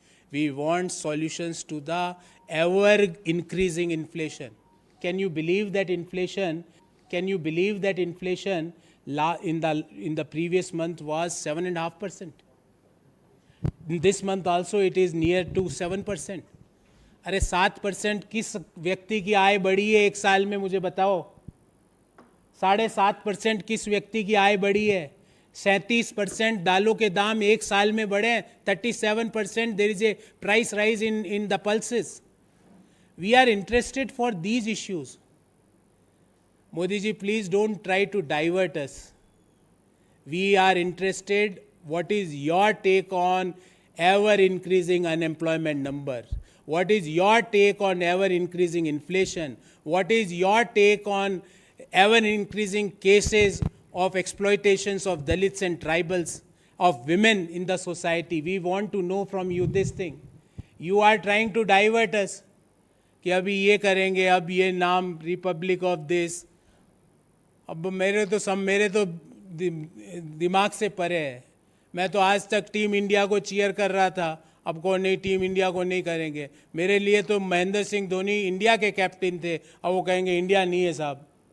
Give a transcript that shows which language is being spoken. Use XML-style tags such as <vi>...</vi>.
<en>We want solutions to the ever increasing inflation. Can you believe that inflation? Can you believe that inflation in the previous month was 7.5%? This month also it is near to 7%.</en> <hi>अरे 7% किस व्यक्ति की आय बढ़ी है एक साल में, मुझे बताओ। 7.5% किस व्यक्ति की आय बढ़ी है? 37% दालों के दाम एक साल में बढ़े।</hi> <en>37% there is a price rise in the pulses. We are interested for these issues. Modi ji, please don't try to divert us. We are interested. What is your take on ever increasing unemployment number? What is your take on ever increasing inflation? What is your take on ever increasing cases of exploitations of Dalits and tribals, of women in the society? We want to know from you this thing. You are trying to divert us.</en> <hi>कि अभी ये करेंगे, अब ये नाम Republic of this, अब मेरे तो दिमाग से परे है। मैं तो आज तक टीम इंडिया को चीयर कर रहा था, अब कौन नहीं, टीम इंडिया को नहीं करेंगे। मेरे लिए तो महेंद्र सिंह धोनी इंडिया के कैप्टन थे, अब वो कहेंगे इंडिया नहीं है साहब।</hi>